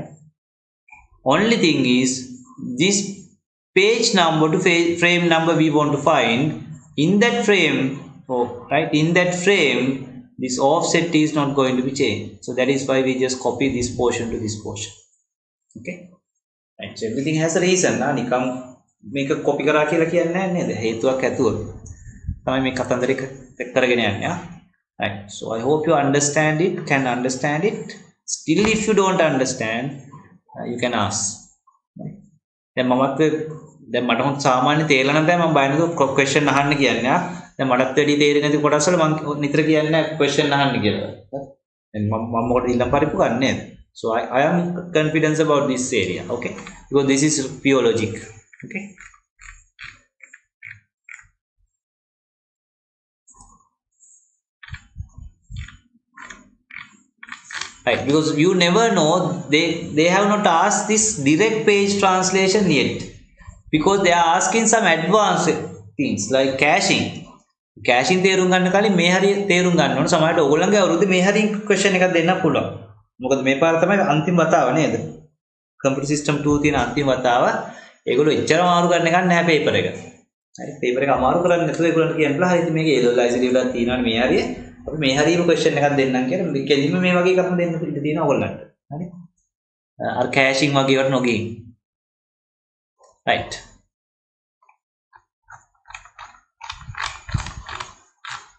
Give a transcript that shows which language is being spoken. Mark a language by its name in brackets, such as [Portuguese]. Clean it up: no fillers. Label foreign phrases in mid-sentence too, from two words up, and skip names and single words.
[English] Only thing is this page number to frame number we want to find in that frame, right? In that frame this offset is not going to be changed. So that is why we just copy this portion to this portion. Okay, right? So everything has a reason. [Sinhala] නිකම් මේක copy කරා කියලා කියන්නේ නැහැ නේද? හේතුවක් ඇතුව තමයි මේ කතන්දරේ කරගෙන යන්නේ. [English] Right? So I hope you understand it, can understand it. Still if you don't understand, you can ask. [Sinhala] දැන් මට හොත් සාමාන්‍ය තේරෙලා නැත්නම් මම බය නැතුව question අහන්න කියන්නේ. දැන් මටත් වැඩි තේරෙන්නේ නැති කොටස් වල මම නිතර කියන්නේ question අහන්න කියලා. දැන් මම මොකටද ඊළඟ පරිප්පු ගන්න නේද? [English] So I am confident about this area, okay? Because this is pure logic, okay? Right, because you never know, they have not asked this direct page translation yet, because they are asking some advanced things like caching. [Sinhala] Caching තේරුම් ගන්න කලින් මේ හරිය තේරුම් ගන්න ඕන. සමහරවිට ඕගොල්ලන්ගේ අවුරුද්දේ මේ හරිය question එකක් දෙන්න පුළුවන්. මොකද මේ පාර තමයි අන්තිම වතාව නේද? [English] computer system [Sinhala] 2 තියෙන අන්තිම වතාව. ඒගොල්ලෝ එච්චර අමාරු ගන්න එකක් නැහැ paper එක. හරි, paper එක අමාරු කරන්නේ නැතුව ඒගොල්ලන්ට කියන්න පුළුවන්. හරි, මේක A level ICT වලත් තියෙනවානේ මේ හරිය. අපි මේ හරියම question එකක් දෙන්නම් කියලා කෙලින්ම මේ වගේ එකක් දෙන්න ඉඩ තියෙනවා ඔයගොල්ලන්ට. හරි. අර caching වගේ වට නොගින්. [English] Right.